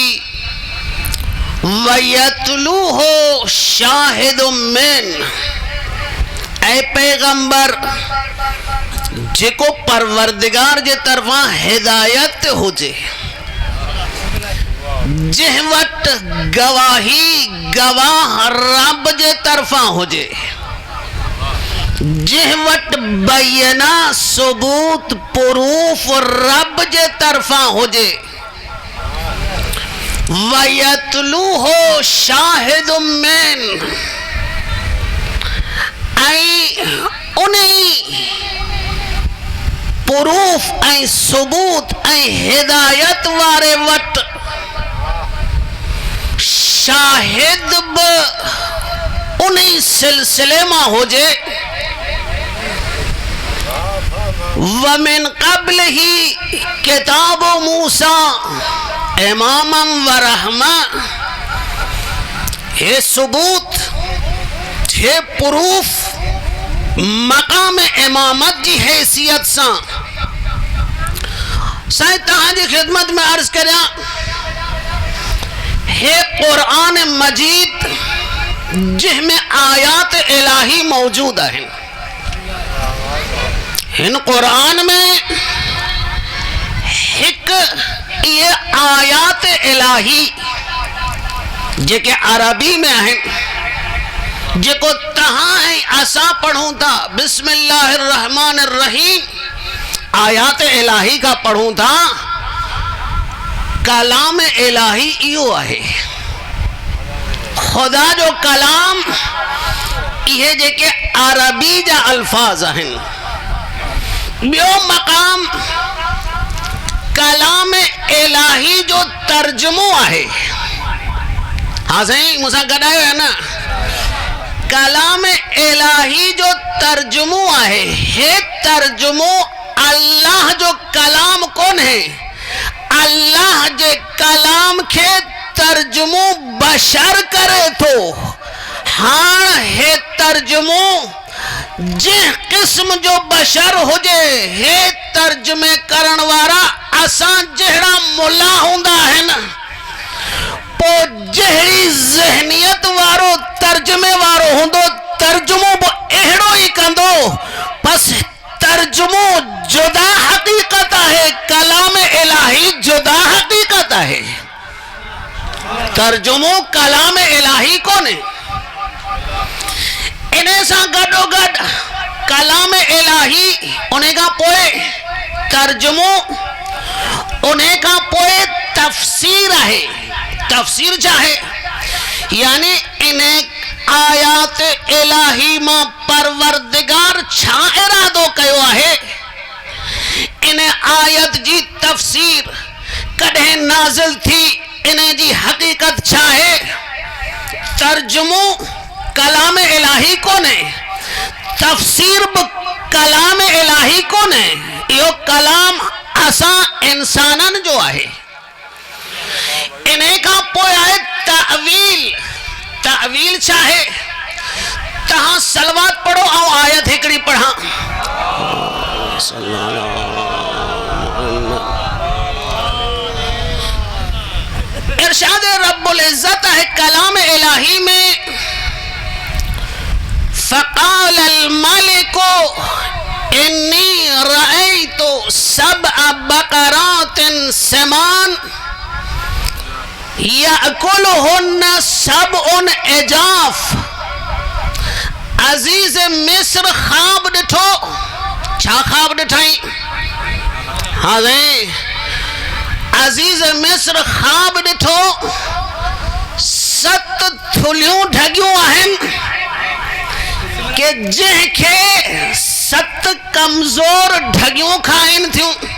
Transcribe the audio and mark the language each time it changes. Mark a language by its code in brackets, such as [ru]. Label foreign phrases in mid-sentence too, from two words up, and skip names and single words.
[ar] ویتلوہ شاہد من [sd] اے پیغمبر جے کو پروردگار جے طرفاں ہدایت ہو جے جہ وقت گواہی गवाह रब जे तरफां हुजे, जिह वट बैना सबूत प्रूफ रब जे तरफां हुजे, [ar] ويتلوه شاهد منه, [sd] ऐं उन्हीं प्रूफ ऐं सबूत ऐं हिदायत वारे वट शाहिद बि उन्हीं सिलसिले मां हुजे, [ar] ومن قبله كتاب موسى إماما ورحمة, [sd] हे सबूत हे प्रूफ मकाम इमामत जी हैसियत सां साईं तहां जी खिदमत में अर्ज करियां, हे कुरान मजीद जिसमें आयात इलाही मौजूद है, इन कुरान में एक ये आयात इलाही जेके अरबी में हैं, जेको तहां ऐं असां पढ़ूं था बिस्मिल्लाहिर्रहमानिर्रहीम आयात इलाही का पढ़ूं था, कलाम इलाही इहो आहे, खुदा जो कलाम इहे जेके अरबी जा अल्फाज आहिनि। ॿियो मक़ाम कलाम इलाही जो तर्जुमो आहे। हाँ साईं मूंसां गॾायो है ना, कलाम इलाही जो तर्जुमो आहे। हे तर्जुमो अल्लाह जो कलाम कौन है, अल्लाह जे कलाम के तर्जुमो बशर करे तो। हाँ हे तर्जुमो जिस किस्म जो बशर हुजे, हे तर्जुमे करण वारा असां जहिड़ा मुल्ला हुंदा है न, पो जहिड़ी ज़हनियत वारो तर्जुमे वारो हुंदो, तर्जुमो बि अहिड़ो ई कंदो। बस तर्जुमो जुदा हकीकत है, कलाम इलाही जुदा हकीकत है। तर्जुमो कलाम इलाही कोने, इन्हें सां गॾो गॾु कलाम इलाही, उन्हें का पोए तर्जुमो, उन्हें का पोए तफसीर है। तफसीर चाहे यानी इन्हें आयात इलाही मां परवरदिगार छा इरादो कयो आहे, इन्हें आयत जी तफसीर कॾहिं नाज़िल थी, इन्हें जी हकीकत छा है। तर्जुमो कलाम इलाही कोने, तफसीर भी कलाम इलाही कोने, यो कलाम असां इंसानन जो आहे। इन्हें का पोइ आहे तावील। तावील चाहे तहां सलवात पढ़ो और आयत हिकड़ी पढ़ा। इरशाद [ar] رب العزة [sd] है कलाम इलाही में, [ar] فقال الملك إني رأيت سبع بقرات سمان يأكلهن سبع عجاف. [sd] अजीज मिस्र ख्वाब ॾिठो, छा ख्वाब ॾिठाई? हाँ अजीज मिस्र ख्वाब ॾिठो, 7 थुलियूं ढगियूं आहिनि के जंहिंखे 7 कमज़ोर ढगियूं खाइनि थियूं।